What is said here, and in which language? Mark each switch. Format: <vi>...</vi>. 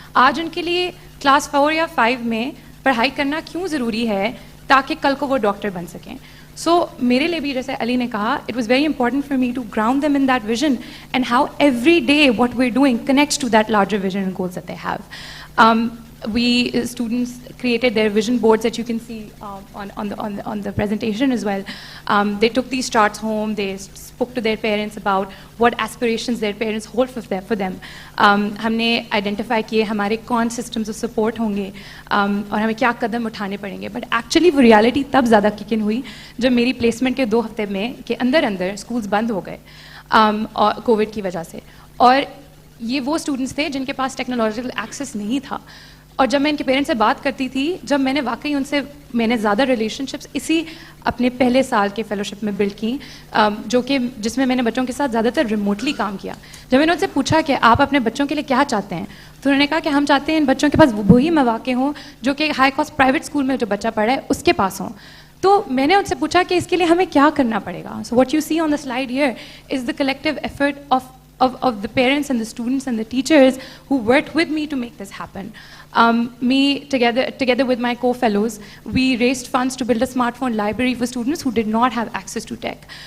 <hi>आज उनके लिए क्लास 4 या 5 में पढ़ाई करना क्यों ज़रूरी है ताकि कल को वो डॉक्टर बन सकें।</hi> <en>So</en> <hi>मेरे लिए भी जैसे अली ने कहा,</hi> <en>it was very important for me to ground them in that vision and how every day what we're doing connects to that larger vision and goals that they have. We students created their vision boards that you can see on the presentation as well. They took these charts home. They spoke to their parents about what aspirations their parents hold for them.</en> <hi>हमने identify किए हमारे कौन systems of support होंगे और हमें क्या कदम उठाने पड़ेंगे. But actually वो reality तब ज़्यादा kick in हुई जब मेरी placement के 2 हफ्ते में के अंदर schools बंद हो गए और COVID की वजह से. और ये वो students थे जिनके पास technological access नहीं था. और जब मैं इनके पेरेंट्स से बात करती थी, जब मैंने वाकई उनसे मैंने ज़्यादा रिलेशनशिप्स इसी अपने पहले साल के फेलोशिप में बिल्ड की, जो कि जिसमें मैंने बच्चों के साथ ज़्यादातर रिमोटली काम किया. जब मैंने उनसे पूछा कि आप अपने बच्चों के लिए क्या चाहते हैं, तो उन्होंने कहा कि हम चाहते हैं इन बच्चों के पास वही मौके हों जो कि हाई कॉस्ट प्राइवेट स्कूल में जो बच्चा पढ़ा है उसके पास हों. तो मैंने उनसे पूछा कि इसके लिए हमें क्या करना पड़ेगा.</hi> <en>So what you see on the slide here is the collective effort of the parents and the students and the teachers who worked with me to make this happen. Me, together with my co-fellows, we raised funds to build a smartphone library for students who did not have access to tech.</en>